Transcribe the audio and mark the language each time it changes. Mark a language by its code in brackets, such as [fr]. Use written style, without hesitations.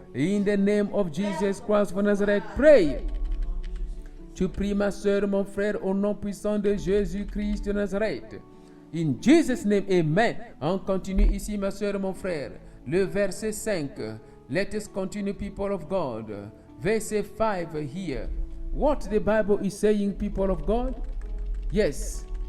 [en] In the name of Jesus Christ of Nazareth, pray. [fr] Tu pries, ma soeur, mon frère, au nom puissant de Jésus-Christ de Nazareth. [en] In Jesus' name, amen. [fr] On continue ici, ma soeur, mon frère. Le verset 5. [en] Let us continue, people of God. Verset 5 here. What the Bible is saying, people of God? Yes.